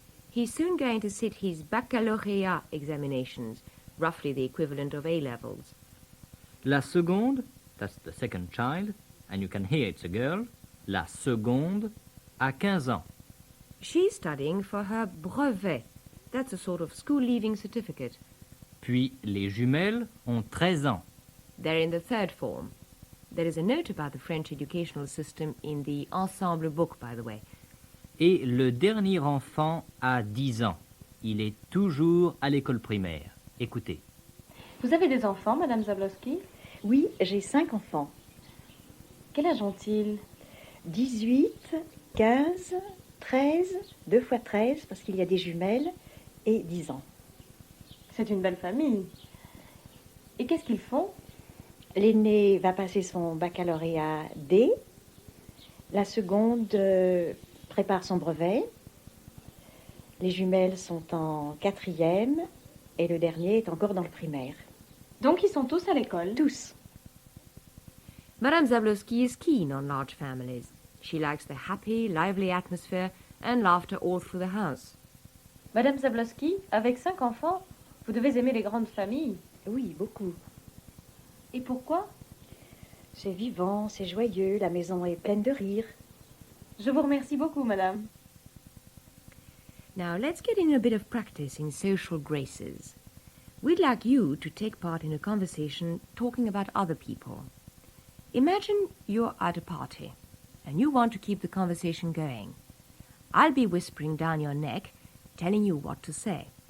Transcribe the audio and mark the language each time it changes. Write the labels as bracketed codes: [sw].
[en] He's soon going to sit his baccalauréat examinations, roughly the equivalent of A-levels. [fr] La seconde, [en] that's the second child, and you can hear it's a girl, [fr] la seconde a 15 ans. [en] She's studying for her brevet. That's a sort of school-leaving certificate. [fr] Puis les jumelles ont 13 ans. [en] They're in the 3rd form. There is a note about the French educational system in the ensemble book, by the way. [fr] Et le dernier enfant a 10 ans. Il est toujours à l'école primaire. Écoutez. Vous avez des enfants, madame Zablowski? Oui, j'ai 5 enfants. Quel âge ont-ils? 18, 15, 13, 2 fois 13 parce qu'il y a des jumelles, et 10 ans. C'est une belle famille. Et qu'est-ce qu'ils font? L'aîné va passer son baccalauréat D. La seconde prépare son brevet. Les jumelles sont en 4e et le dernier est encore dans le primaire. Donc ils sont tous à l'école? Tous. [en] Madame Zablowski is keen on large families. She likes the happy, lively atmosphere and laughter all through the house. [fr] Madame Zablowski, avec 5 enfants, vous devez aimer les grandes familles. Oui, beaucoup. Et pourquoi? C'est vivant, c'est joyeux, la maison est pleine de rire. Je vous remercie beaucoup, madame. [en] Now let's get in a bit of practice in social graces. We'd like you to take part in a conversation talking about other people. Imagine you're at a party and you want to keep the conversation going. I'll be whispering down your neck, telling you what to say.